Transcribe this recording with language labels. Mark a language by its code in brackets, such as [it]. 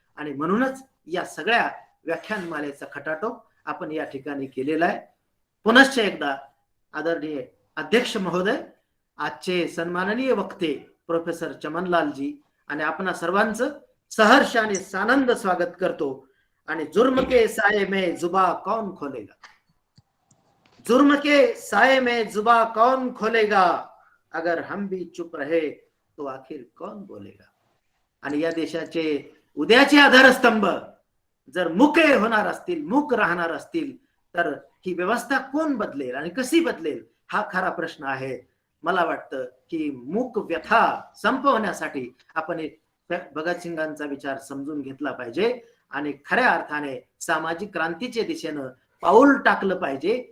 [mr] आणि म्हणूनच या सगळ्या व्याख्यानमालेचा खटाटोप आपण या ठिकाणी केलेला आहे. पुनश्च एकदा आदरणीय अध्यक्ष महोदय, आजचे सन्माननीय वक्ते प्रोफेसर चमनलालजी आणि आपण सर्वांचं सहर्ष आणि सानंद स्वागत करतो. [hi] आणि जुर्म के साये में जुबा कौन खोलेगा, जुर्म के साये में जुबा कौन खोलेगा, अगर हम भी चुप रहे तो आखिर कौन बोलेगा. [mr] आणि या देशाचे उद्याचे आधारस्तंभ जर मुके होणार असतील, मूक राहणार असतील, तर ही व्यवस्था कोण बदलेल आणि कशी बदलेल हा खरा प्रश्न आहे. मला वाटतं की मूक व्यथा संपवण्यासाठी आपण भगतसिंगांचा विचार समजून घेतला पाहिजे आणि खऱ्या अर्थाने सामाजिक क्रांतीच्या दिशेनं पाऊल टाकलं पाहिजे.